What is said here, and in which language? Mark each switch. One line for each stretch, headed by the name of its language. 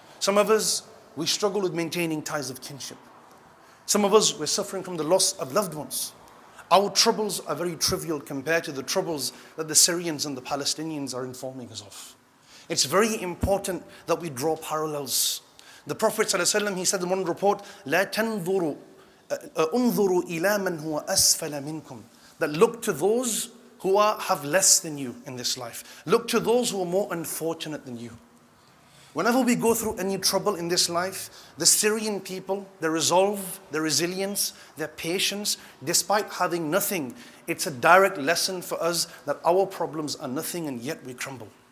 English: Some of us, we struggle with maintaining ties of kinship. Some of us, we're suffering from the loss of loved ones. Our troubles are very trivial compared to the troubles that the Syrians and the Palestinians are informing us of. It's very important that we draw parallels. The Prophet ﷺ, he said in one report,
Arabic: لا تنظروا انظروا إلى من هو أسفل منكم.
English: That look to those who have less than you in this life. Look to those who are more unfortunate than you. Whenever we go through any trouble in this life, the Syrian people, their resolve, their resilience, their patience, despite having nothing, it's a direct lesson for us that our problems are nothing and yet we crumble.